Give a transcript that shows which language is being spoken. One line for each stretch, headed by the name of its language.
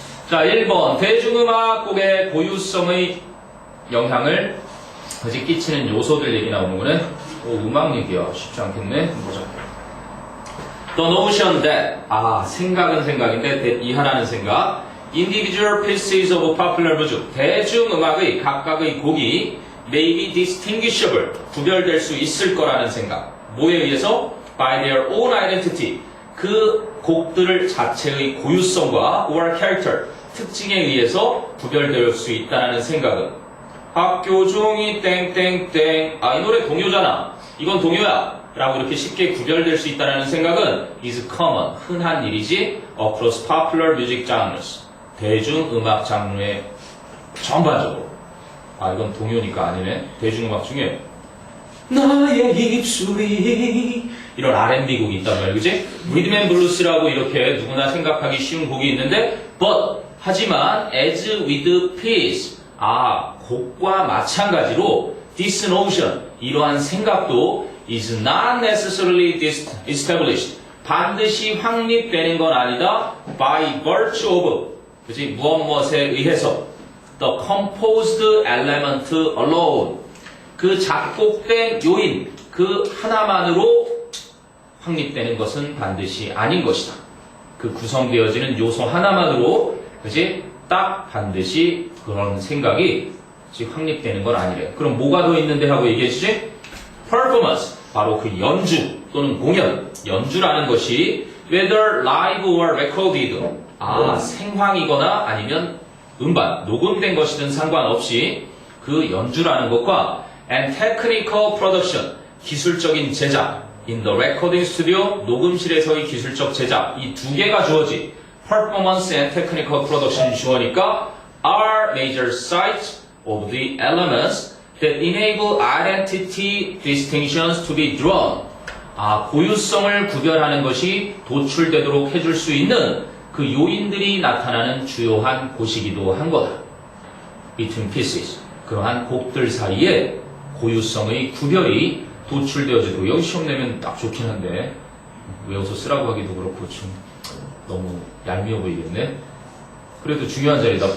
Korean: 자, 1번 대중음악곡의 고유성의 영향을 끼치는 요소들 얘기 나오는 거네. 음악 얘기야. 쉽지 않겠네. 보자.
English: The notion that
Korean: 생각은 생각인데 that 이하라는 생각.
English: Individual pieces of popular music.
Korean: 대중음악의 각각의 곡이
English: may be distinguishable.
Korean: 구별될 수 있을 거라는 생각. 뭐에 의해서?
English: By their own identity.
Korean: 그 곡들 자체의 고유성과
English: or character.
Korean: 특징에 의해서 구별될 수 있다는 생각은 학교 종이 땡땡땡 이 노래 동요잖아. 이건 동요야. 라고 이렇게 쉽게 구별될 수 있다는 생각은
English: is common.
Korean: 흔한 일이지
English: across popular music genres.
Korean: 대중음악 장르의 전반적으로. 이건 동요니까 아니네. 대중음악 중에 나의 입술이 이런 R&B 곡이 있단 말이야. 그치? 리듬 앤 블루스라고 이렇게 누구나 생각하기 쉬운 곡이 있는데 but 하지만
English: as with peace
Korean: 곡과 마찬가지로
English: this notion
Korean: 이러한 생각도
English: is not necessarily established
Korean: 반드시 확립되는 건 아니다
English: by virtue of
Korean: 그치? 무엇에 의해서
English: the composed element alone
Korean: 그 작곡된 요인 그 하나만으로 확립되는 것은 반드시 아닌 것이다. 그 구성되어지는 요소 하나만으로 그치? 딱 반드시 그런 생각이 확립되는 건 아니래. 그럼 뭐가 더 있는데 하고 얘기해 주지? performance 바로 그 연주 또는 공연 연주라는 것이
English: whether live or recorded
Korean: 생황이거나 아니면 음반 녹음된 것이든 상관없이 그 연주라는 것과
English: and technical production
Korean: 기술적인 제작
English: in the recording studio
Korean: 녹음실에서의 기술적 제작 이 두 개가 주어지
English: performance and technical production 주어니까 are major sites of the elements that enable identity distinctions to be drawn.
Korean: 고유성을 구별하는 것이 도출되도록 해줄 수 있는 그 요인들이 나타나는 주요한 곳이기도 한 거다.
English: Between pieces.
Korean: 그러한 곡들 사이에 고유성의 구별이 도출되어지도록 여기 시험 내면 딱 좋긴 한데 외워서 쓰라고 하기도 그렇고 좀 너무 얄미워 보이겠네. 그래도 중요한 자리다.